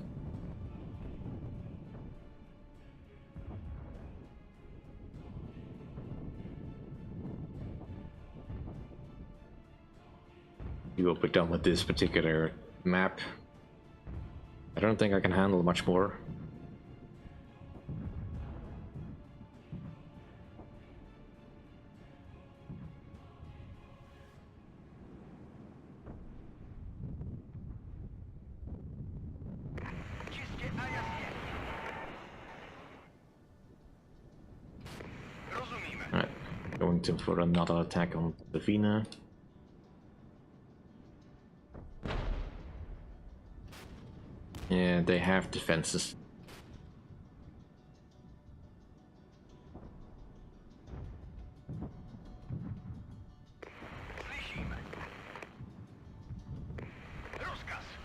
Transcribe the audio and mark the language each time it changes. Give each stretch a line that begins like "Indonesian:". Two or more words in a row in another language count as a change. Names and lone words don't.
English: You will be done with this particular map. I don't think I can handle much more.
Czech: Čistě a jasně. Rozumíme.
English: Alright, going to for another attack on Davina. Yeah, they have defenses.
Czech: Slyšíme. Rozkaz.